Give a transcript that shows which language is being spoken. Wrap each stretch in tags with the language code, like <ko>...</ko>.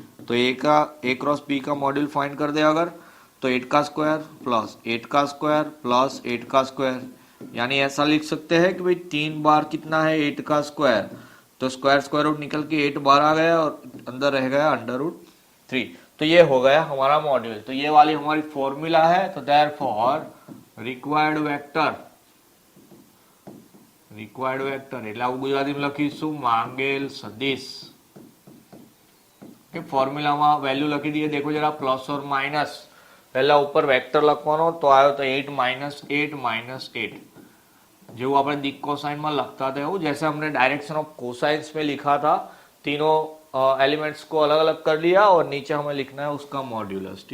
<hi>तो a cross b का module find कर दे अगर, तो 8 का स्क्वायर प्लस 8 का स्क्वायर प्लस 8 का स्क्वायर, यानी ऐसा लिख सकते हैं कि भाई 3 बार कितना है 8 का स्क्वायर, तो स्क्वायर रूट निकल के 8 बार आ गया और अंदर रह गया √3। तो ये हो गया हमारा मॉड्यूल। तो ये वाली हमारी फॉर्मूला है।</hi> <gu>तो</gu> <en>therefore required vector</en> <gu>એટલે આવું ગુજરાતીમાં લખીશું માંગેલ સદિશ કે ફોર્મ્યુલામાં વેલ્યુ લખી દઈએ।</gu> <hi>देखो जरा प्लस और माइनस, पहला ऊपर वेक्टर લખવાનો तो आयो तो 8 -8 -8, जो આપણે दिक कोसाइन में लगता था वो, जैसे हमने डायरेक्शन ऑफ कोसाइंस में लिखा था, तीनों एलिमेंट्स को अलग अलग कर लिया और नीचे हमें लिखना है उसका मॉड्यूलस।</hi>